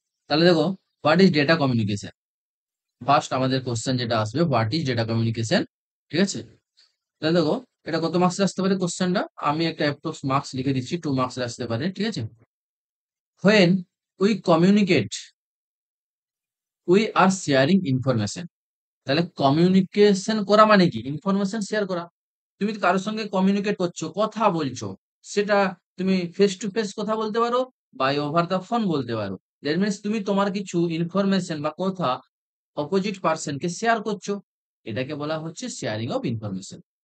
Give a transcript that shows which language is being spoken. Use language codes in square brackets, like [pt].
[bn] তাহলে দেখো, [en] What is data communication. [bn] First আমাদের কোশ্চেন যেটা আসবে, হোয়াট ইজ ডেটা কমিউনিকেশন, ঠিক আছে। তাহলে দেখো, এটা কত মার্কস আসতে পারে কোশ্চেনটা, আমি একটা অ্যাপ্রক্স মার্কস লিখে দিচ্ছি, 2 মার্কস আসতে পারে, ঠিক আছে। [en] When we communicate, we are sharing information. [bn] তাহলে কমিউনিকেশন করা মানে কি? ইনফরমেশন শেয়ার করা। তুমি কারোর সঙ্গে কমিউনিকেট করছো, কথা বলছো, সেটা তুমি ফেস টু ফেস কথা বলতে পারো বা [en] over the phone [bn] বলতে পারো। দ্যাট মিনস তুমি তোমার কিছু ইনফরমেশন বা কথা অপোজিট পার্সনকে শেয়ার করছো, এটাকে বলা হচ্ছে [en] Sharing of information.